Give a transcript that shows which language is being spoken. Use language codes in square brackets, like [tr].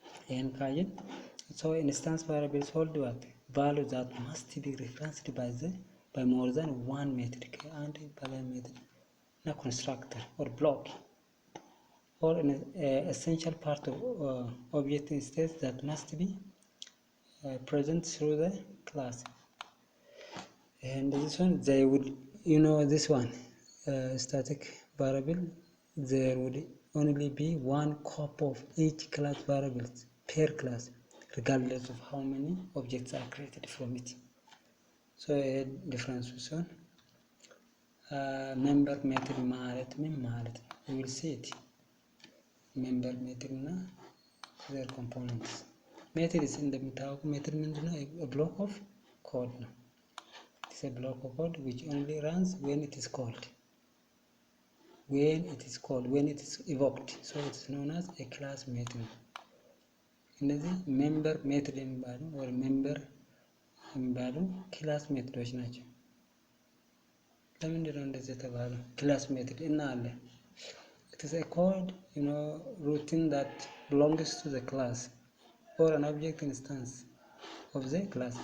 [en] ይሄን ካየን so instance variables hold what value that must be referenced by more than one method [am] ከአንድ በላይ ሜትድ እና [en] constructor or block or an essential part of object instance that must be present through the class. And this one they would this one static variable there would only be one copy of each class variable per class regardless of how many objects are created from it. So a difference is on member method [am] ማለት ምን ማለት ነው? [en] We will see it. member method እና their components. method is [am] እንደምታውቁ [en] method [am] ምንድነው? [en] a block of code ነው። It's a block of code which only runs when it is called. When it is evoked. So it is known as a class method. [am] እነዚህ member method የሚባሉ or member የሚባሉ ክላስ ሜትዶች ናቸው። ለምንድን ነው እንደዚህ የተባለው? ክላስ ሜትድ እና አለ [en] it is a code routine that belongs to the class or an object instance of the class.